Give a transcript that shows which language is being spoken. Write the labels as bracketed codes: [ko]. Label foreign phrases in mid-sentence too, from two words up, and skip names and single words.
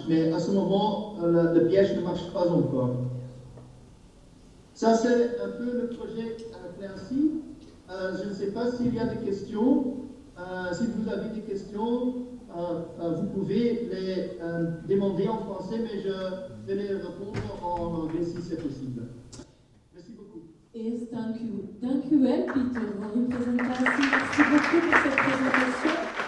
[fr] Mais à ce moment, le piège ne marche pas encore. Ça, c'est un peu le projet Clancy. Je ne sais pas s'il y a des questions. Si vous avez des questions, vous pouvez les demander en français, mais je vais les répondre en anglais si c'est possible. Merci beaucoup. [nl] Dank u wel, Pieter, voor uw presentatie. [fr] Merci beaucoup pour cette présentation.